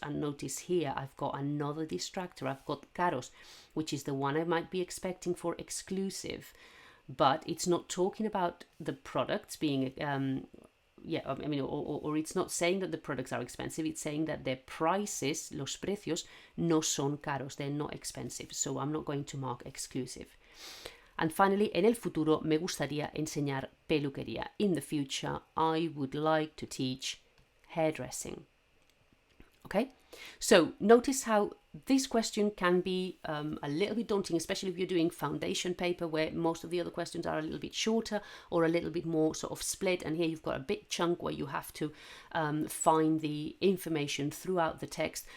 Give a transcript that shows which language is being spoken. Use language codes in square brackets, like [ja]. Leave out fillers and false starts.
[en] And notice here I've got another distractor. I've got caros, which is the one I might be expecting for exclusive, but it's not talking about the products being or it's not saying that the products are expensive. It's saying that their prices, [es] los precios, no son caros. [en] They're not expensive. So I'm not going to mark exclusive. [es] And finally, en el futuro me gustaría enseñar peluquería. [en] In the future, I would like to teach hairdressing. Okay, so notice how this question can be a little bit daunting, especially if you're doing foundation paper where most of the other questions are a little bit shorter or a little bit more sort of split, and here you've got a big chunk where you have to find the information throughout the text.